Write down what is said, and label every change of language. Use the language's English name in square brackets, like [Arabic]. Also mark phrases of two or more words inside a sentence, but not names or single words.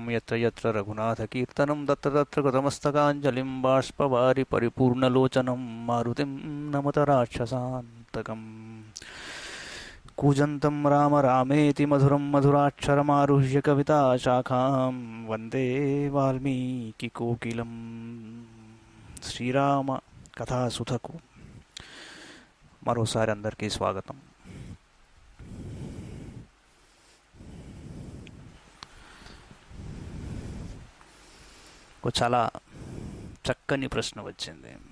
[Sanskrit] यत्र यत्र रघुनाथकीर्तनं तत्र तत्र कृतमस्तकाञ्जलिं बाष्पवारि परिपूर्णलोचनं मारुतिं नमत राक्षसान्तकम् कूजन्तं राम रामेति मधुरं मधुराक्षरमारुह्य कविताशाखां वन्दे वाल्मीकिकोकिलं [Telugu] శ్రీరామ కథాసుధకు మరోసారి అందరికీ స్వాగతం. ఒక చాలా చక్కని ప్రశ్న వచ్చింది.